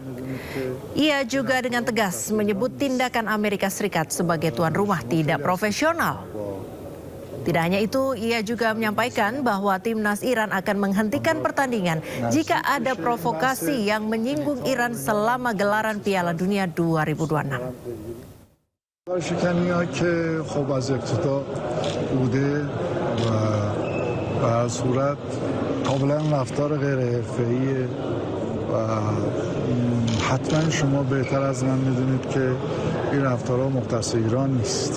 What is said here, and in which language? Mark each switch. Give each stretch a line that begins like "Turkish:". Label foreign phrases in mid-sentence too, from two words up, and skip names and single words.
Indonesian: Ia juga dengan tegas menyebut tindakan Amerika Serikat sebagai tuan rumah tidak profesional. Tidak hanya itu, ia juga menyampaikan bahwa timnas Iran akan menghentikan pertandingan jika ada provokasi yang menyinggung Iran selama gelaran Piala Dunia 2026.
Persian: شکنی‌ها که خب از ابتدا بوده و به هر صورت کاملا رفتار غیر حرفه‌ایه و حتما شما بهتر از من میدونید که این رفتارها مختص ایران نیست.